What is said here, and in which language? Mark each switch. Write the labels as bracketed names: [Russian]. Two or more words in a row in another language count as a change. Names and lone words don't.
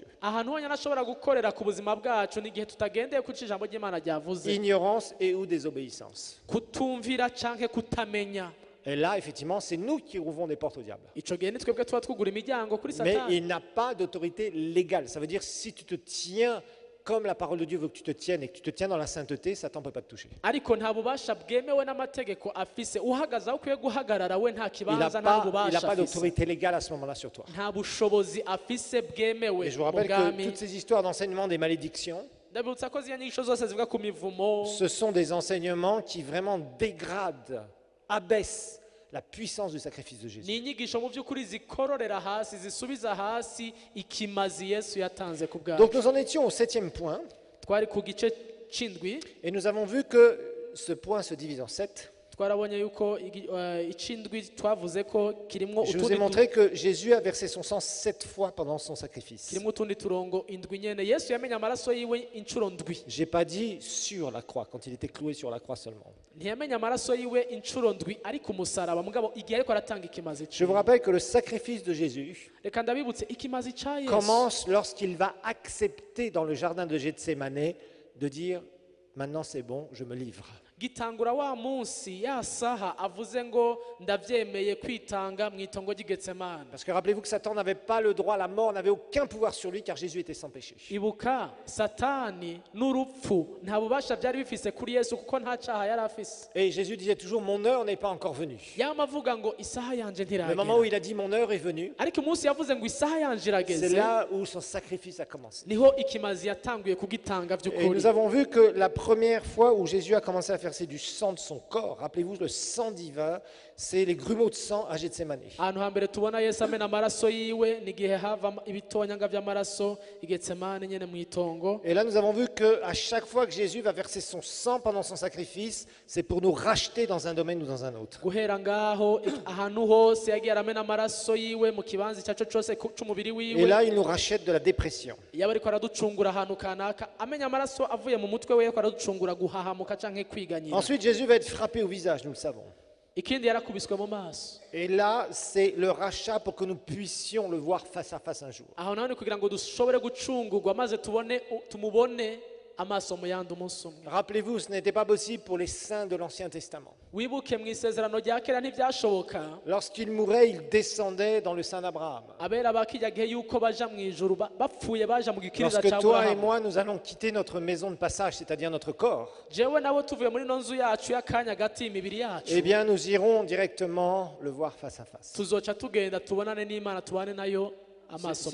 [Rundi] ahantu honyine ashobora gukorera ku buzima bwacu n'igihe tutagendeye ku ijambo ry'Imana ryavuze [French] Ignorance et ou désobéissance. [Rundi] kutumvira canke kutamenya [French] Et là, effectivement, c'est nous qui ouvrons des portes au diable. [Rundi] ico gihe ni twebwe tuba twugura imiryango kuri [French] Mais [Rundi] Satani [French] il n'a pas d'autorité légale. Ça veut dire si tu te tiens comme la parole de Dieu veut que tu te tiennes et que tu te tiens dans la sainteté, Satan ne peut pas te toucher. [Rundi] ariko nta bubasha bwemewe n'amategeko afise uhagaze aho ukwiye guhagarara we nta [French] Il n'a [Rundi] kibanza nta [French] pas, [Rundi] bubasha afise [French] d'autorité légale à ce moment-là sur toi. [Rundi] nta bushobozi afise bwemewe [French] Et je vous [Rundi] mu [French] rappelle que [Rundi] bwami [French] toutes ces histoires d'enseignement des malédictions, [Rundi] ndabibutsa ko ziriya nyigisho zose zivuga ku mivumo [French] ce sont des enseignements qui vraiment dégradent, abaissent la puissance du sacrifice de Jésus. [Rundi] ni inyigisho mu by'ukuri zikororera hasi zisubiza hasi ikimazi Yesu yatanze ku bwacu [French] Donc nous en étions au 7e point, [Rundi] twari ku gice c'indwi [French] et nous avons vu que ce point se divise en 7. [Rundi] twarabonye yuko icindwi twavuze ko kirimo [French] Je vous ai montré que Jésus a versé son sang 7 fois pendant son sacrifice. [Rundi] kirimo utundi turongo indwi nyene Yesu yamenye amaraso yiwe inshuro ndwi [French] J'ai pas dit sur la croix, quand il était cloué sur la croix seulement. [Rundi] ntiyamenye amaraso yiwe inshuro ndwi ari ku musaraba mugabo igihe ariko aratanga ikimazi [French] Je vous rappelle que le sacrifice de Jésus [Rundi] reka ndabibutse ikimazi ca Yesu [French] commence lorsqu'il va accepter dans le jardin de Gethsémané de dire « Maintenant c'est bon, je me livre ». [Rundi] gitangura wa munsi ya saha avuze ngo ndavyemeye kwitanga mu itongo ry'Getsemane. [French] Parce que rappelez-vous que Satan n'avait pas le droit à la mort, n'avait aucun pouvoir sur lui car Jésus était sans péché. [Rundi] Ibuka satani n'urupfu nta bubasha byari bifise kuri Yesu kuko nta cyaha yari afise. [French] Et Jésus disait toujours mon heure n'est pas encore venue. [Rundi] Yamavuga ngo isaha yanje [French] Le moment où [Rundi] ntiragera. [French] il a dit mon heure est venue, [Rundi] Ariko umunsi yavuze ngo isaha yanje [French] c'est [Rundi] irageze [French] là où son sacrifice a commencé. [Rundi] niho ikimazi yatanguye kugitanga [French] Et [Rundi] by'ukuri. [French] nous avons vu que la première fois où Jésus a commencé à verser du sang de son corps, rappelez-vous le sang divin, c'est les grumeaux de sang à Gethsemane. [Rundi] ahantu hambere tubona Yesu amena amaraso yiwe n'igihe hava ibitonyanga by'amaraso i Getsemane nyene mu itongo. [French] Et là, nous avons vu qu'à chaque fois que Jésus va verser son sang pendant son sacrifice, c'est pour nous racheter dans un domaine ou dans un autre. [Rundi] Guhera ngaho ahantu hose yagiye aramena amaraso yiwe mu kibanza icyaco cyose c'umubiri [French] Et [Rundi] wiwe. [French] là, il nous rachète de la dépression. [Rundi] Yaba ariko araducungura ahantu kanaka amenya amaraso avuye mu mutwe we ko araducungura guhahamuka canke kwiganyira. [French] Ensuite, Jésus va être frappé au visage, nous le savons. [Rundi] Ikindi yarakubiswe mu maso. [French] Et là, c'est le rachat pour que nous puissions le voir face à face un jour. [Rundi] Aho naho ni kugira ngo dushobore gucungurwa maze tumubone amaso mu yandi umunsi umwe. [French] Rappelez-vous, ce n'était pas possible pour les saints de l'Ancien Testament. [Rundi] Wibuke mu isezerano rya kera ntibyashoboka. [French] Lorsqu'ils mouraient, ils descendaient dans le sein d'Abraham. [Rundi] Abera bakijya gihe yuko baja mu ijuru bapfuye baja mu gikiriza [French] Lorsque [Rundi] ca [French] toi et [Rundi] Aburahamu. [French] moi, nous allons quitter notre maison de passage, c'est-à-dire notre corps, [Rundi] Jewe nabo tuvuye muri no nzu yacu y'akanya gati imibiri yacu. [French] eh bien, nous irons directement le voir face à face. [Rundi] Tuzoca tugenda tubonane n'Imana tubane nayo amaso